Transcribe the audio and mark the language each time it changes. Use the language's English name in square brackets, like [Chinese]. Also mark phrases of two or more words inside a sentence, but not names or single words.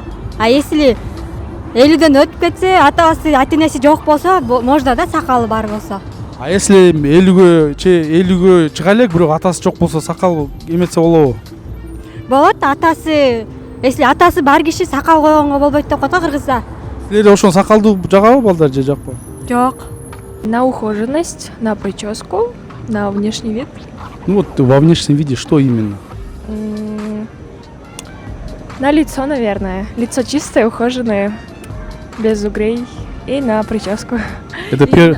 [Russian] А если [Kyrgyz] 50ден өтүп кетсе, ата-энеси жок болсо, можно да сакалы бар болсо. [Russian] А если [Kyrgyz] 50ге чыга элек, бирок атасы жок болсо, сакал эметсе болобу? Болот, если атасы бар киши сакал койгонго болбойт деп коет го кыргызда. Силерде ошон сакалдуу жагабы балдар же жакпы? Жок. [Russian] На ухоженность, на прическу, на внешний вид. Ну вот во внешнем виде что именно? На лицо, наверное. Лицо чистое, ухоженное, без угрей. И на прическу. Это